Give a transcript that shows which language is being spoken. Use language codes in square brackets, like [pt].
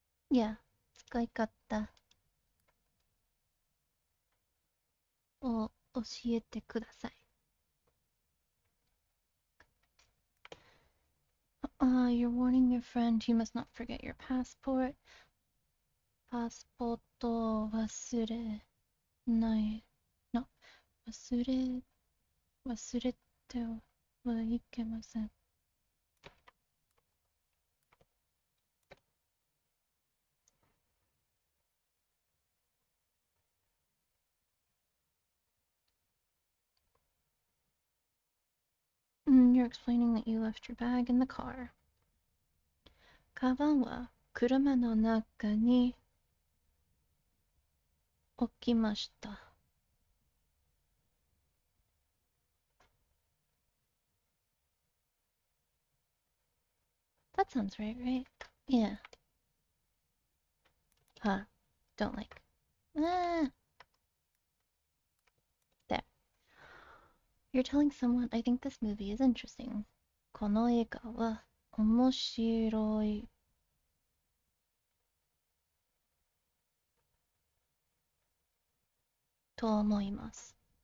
[ja] Yeah, 使い方を教えてください。 [en] You're warning your friend you must not forget your passport. [ja] パスポートを忘れないの。忘れてはいけません。 [en] You're explaining that you left your bag in the car. [ja] カバンは車の中に置きました。 [en] That sounds right, right? Yeah. Huh. Don't like. Ah. There. You're telling someone I think this movie is interesting. [ja] この映画は面白いと思います。